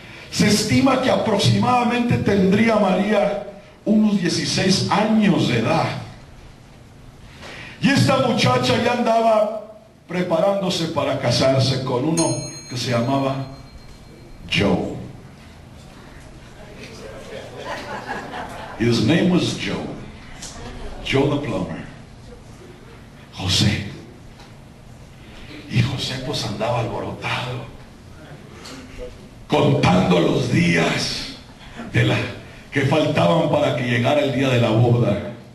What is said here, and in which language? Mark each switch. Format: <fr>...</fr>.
<es>Se estima que aproximadamente tendría María unos 16 años de edad. Y esta muchacha ya andaba preparándose para casarse con uno que se llamaba Joe.</es> <en>His name was Joe the plumber.</en> <es>José. Y José pues andaba alborotado, contando los días que faltaban para que llegara el día de la boda.</es>